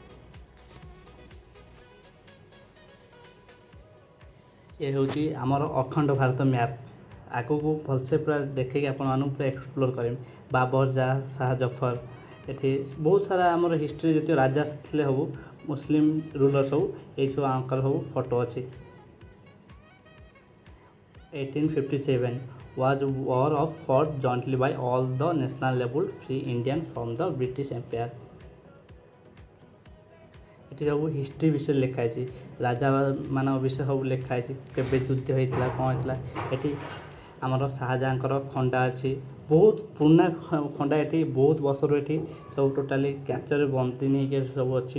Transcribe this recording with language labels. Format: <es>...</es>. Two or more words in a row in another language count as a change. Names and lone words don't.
<or>ଏ ହେଉଛି ଆମର ଅଖଣ୍ଡ ଭାରତ ମ୍ୟାପ୍। ଆଗକୁ ଭଲସେ ପୁରା ଦେଖେଇକି ଆପଣମାନଙ୍କୁ ପୁରା ଏକ୍ସପ୍ଲୋର କରିବି। ବାବର ଶାହ ଜଫର, ଏଠି ବହୁତ ସାରା ଆମର ହିଷ୍ଟ୍ରି ଯେତିକ ରାଜା ଥିଲେ ସବୁ</or> <en>Muslim ruler</en> <or>ସବୁ ଏଇଠି ସବୁ ଆଙ୍କର ସବୁ ଫଟୋ ଅଛି।</or> <en>1857 was a war of fought jointly by all the national level free Indians from the British Empire।</en> <or>ଏଠି ସବୁ ହିଷ୍ଟ୍ରି ବିଷୟରେ ଲେଖା ହେଇଛି, ରାଜାମାନଙ୍କ ବିଷୟରେ ସବୁ ଲେଖା ହେଇଛି, କେବେ ଯୁଦ୍ଧ ହେଇଥିଲା କ'ଣ ହେଇଥିଲା। ଏଠି ଆମର ଶାହାଜାହାଁଙ୍କର ଖଣ୍ଡା ଅଛି, ବହୁତ ପୁରୁଣା ଖଣ୍ଡା। ଏଠି ବହୁତ ବର୍ଷରୁ ଏଠି ସବୁ ଟୋଟାଲି କ୍ୟାଚରେ ବନ୍ଦିନୀ ହେଇକି ସବୁ ଅଛି।</or>